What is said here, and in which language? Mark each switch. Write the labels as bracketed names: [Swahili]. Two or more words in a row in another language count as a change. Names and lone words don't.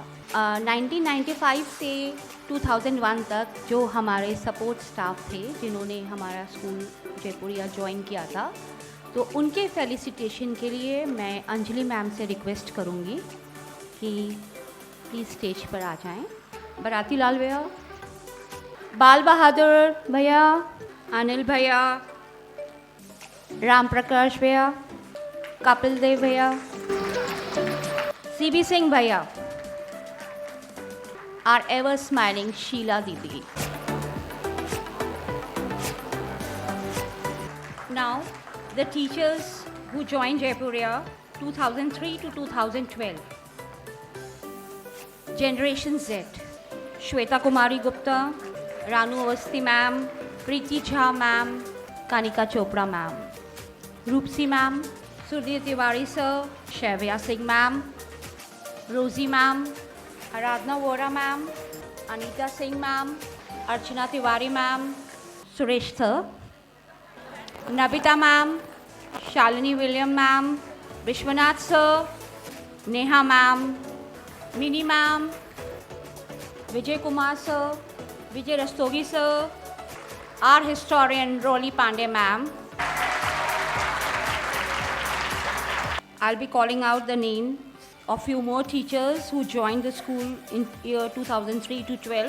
[Hindi] 1995 से 2001 तक जो हमारे [English] support staff [Hindi] थे जिन्होंने हमारा स्कूल जयपुरिया ज्वाइन किया था, तो उनके फेलिसिटेशन के लिए मैं अंजलि मैम से रिक्वेस्ट करूँगी कि [English] please stage [Hindi] पर आ जाएं. बाराती लाल भैया, बाल बहादुर भैया, अनिल भैया, राम प्रकाश भैया, कपिल देव भैया, सीबी सिंह भैया, [English] our ever smiling Sheila Didi. Now, the teachers who joined Jaipuria 2003 to 2012. Generation Z, Shweta Kumari Gupta, Ranu Avasthi ma'am, Preeti Jha ma'am, Kanika Chopra ma'am, Roopsi ma'am, Sudhir Tiwari sir, Shaivya Singh ma'am, Rosie ma'am, Aradhana Vora ma'am, Anita Singh ma'am, Archana Tiwari ma'am, Suresh sir, Nabita ma'am, Shalini William ma'am, Vishwanath sir, Neha ma'am, Mini ma'am, Vijay Kumar sir, Vijay Rastogi sir, our historian Rolly Pandey ma'am. I'll be calling out the name of few more teachers who joined the school in year 2003 to 12.